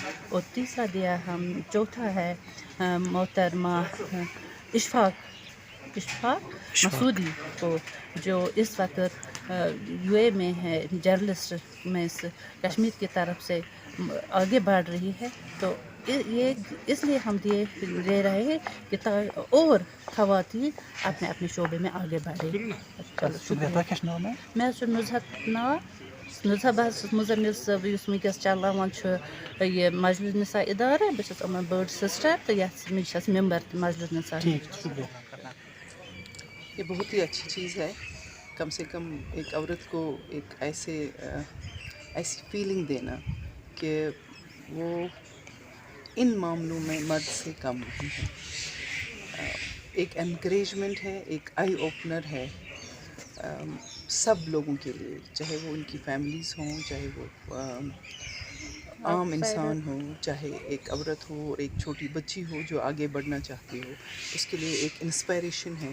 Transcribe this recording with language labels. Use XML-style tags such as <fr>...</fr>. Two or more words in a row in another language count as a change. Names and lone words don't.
<ur>اور تیسرا دیا ہم چوتھا ہے محترمہ اشفاق مسعودی کو, جو اس وقت یو اے میں ہے, جرنلسٹ میں کشمیر کی طرف سے آگے بڑھ رہی ہے. تو یہ اس لیے ہم دے رہے ہیں کہ اور خواتین اپنے اپنے شعبے میں آگے بڑھیں. شکریہ. کیا نام ہے؟</ur> <ks>میں نزہت ناو نزہت بہت مزمل صٲب یُس وٕنکٮ۪س چلاوان چھُ یہ مجلس نساء ادارٕ. بہٕ چھَس یِمن بٔڑ سسٹر تہٕ یَتھ منٛز چھَس ممبر تہِ مجلس نساء.</ks> <ur>ٹھیک, شکریہ. یہ بہت ہی اچھی چیز ہے. کم سے کم ایک عورت کو ایک ایسی فیلنگ دینا کہ وہ ان معاملوں میں مرد سے کم نہیں ہے. ایک انکریجمنٹ ہے, ایک</ur> <en>eye opener</en> <ur>ہے سب لوگوں کے لیے, چاہے وہ ان کی فیملیز ہوں, چاہے وہ عام انسان ہو, چاہے ایک عورت ہو اور ایک چھوٹی بچی ہو جو آگے بڑھنا چاہتی ہو, اس کے لیے ایک انسپائریشن ہے.</ur>